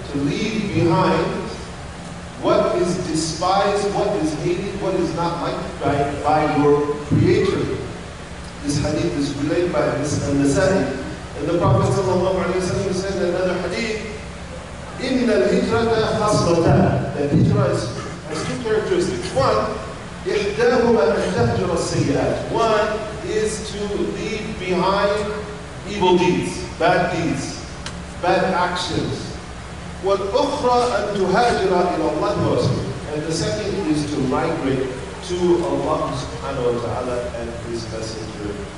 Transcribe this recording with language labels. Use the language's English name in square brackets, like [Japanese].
[English] To leave behind what is despised, what is hated, what is not liked by your Creator. This hadith is relayed by An-Nasa'i. And the Prophet ﷺ said in another hadith, [Arabic] إِنَّ الْهِجْرَةَ خَصْلَتَانِ. [English] That hijrah has two characteristics. One, [Arabic] إِحْدَاهُمَا أَن تَهْجُرَ السَّيِّئَاتِ. [English] One is to leave behind evil deeds, bad actions. [Arabic] وَالْأُخْرَى أَن تُهَاجِرَ إِلَى اللَّهِ وَرَسُولِهِ. [English] And the second is to migrate to Allah subhanahu wa ta'ala and His Messenger.